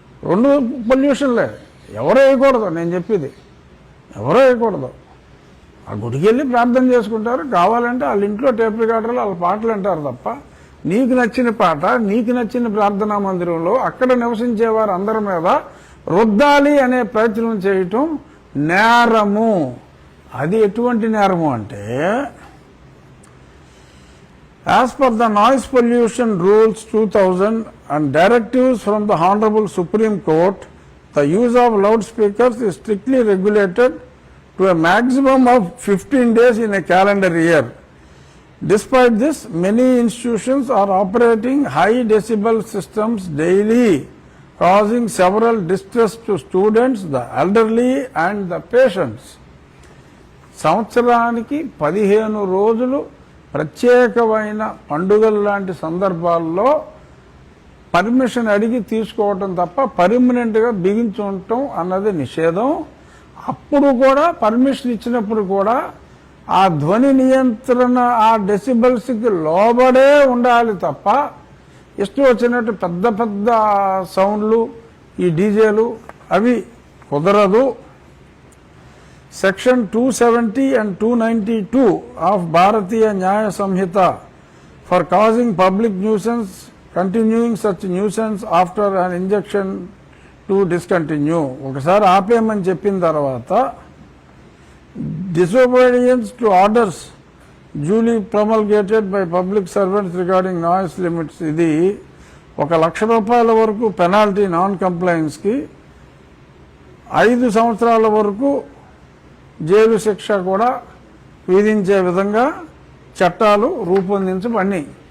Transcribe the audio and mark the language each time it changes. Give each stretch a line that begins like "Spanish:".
Telugu: రెండు పొల్యూషన్లే. ఎవరో వేయకూడదు, నేను చెప్పేది ఎవరో వేయకూడదు. ఆ గుడికి వెళ్ళి ప్రార్థన చేసుకుంటారు, కావాలంటే వాళ్ళ ఇంట్లో టేప్ రికార్డర్లు వాళ్ళ పాటలు అంటారు తప్ప, నీకు నచ్చిన పాట, నీకు నచ్చిన ప్రార్థనా మందిరంలో అక్కడ నివసించేవారు అందరి మీద రుద్దాలి అనే ప్రయత్నం చేయటం నేరము. అది ఎటువంటి నేరము అంటే,
English: As per the noise pollution rules 2000 and directives from the Honorable Supreme Court, the use of loudspeakers is strictly regulated to a maximum of 15 days in a calendar year. Despite this, many institutions are operating high decibel systems daily, causing several distress to students, the elderly and the patients.
Telugu: సంవత్సరానికి 15 రోజులు ప్రత్యేకమైన పండుగల లాంటి సందర్భాల్లో permission అడిగి తీసుకోవటం తప్ప పర్మనెంట్గా బిగించుండటం అన్నది నిషేధం. అప్పుడు కూడా పర్మిషన్ ఇచ్చినప్పుడు కూడా ఆ ధ్వని నియంత్రణ, ఆ డెసిబల్స్కి లోబడే ఉండాలి తప్ప ఇష్టం వచ్చినట్టు పెద్ద పెద్ద సౌండ్లు, ఈ డీజేలు అవి కుదరదు.
English: Section 270 and 292 of Bharatiya Nyaya Samhita for causing public nuisance, continuing such nuisance after an injunction to discontinue.
Telugu: ఒకసారి ఆపేయమని చెప్పిన తర్వాత
English: disobedience to orders duly promulgated by public servants regarding noise limits,
Telugu: ఇది 1,00,000 రూపాయల వరకు పెనాల్టీ నాన్ కంప్లైన్స్కి, 5 సంవత్సరాల వరకు jail శిక్ష కూడా విధించే విధంగా చట్టాలు రూపొందించబడినాయి.